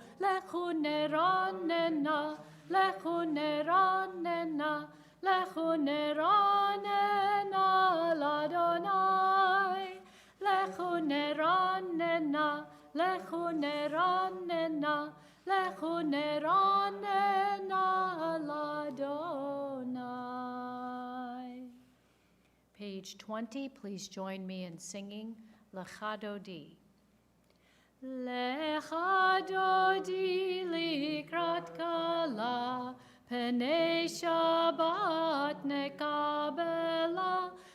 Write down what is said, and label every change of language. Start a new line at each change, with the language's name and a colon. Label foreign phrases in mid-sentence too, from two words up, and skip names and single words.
Hebrew: לכו נרננה, לכו נרננה, לכו נרננה, לה. לכו נרננה, לכו נרננה, לכו נרננה, לה.
English: Page 20, please join me in singing Lechadodi.
Hebrew: לכה דודי לקראת כלה, פני שבת נקבלה.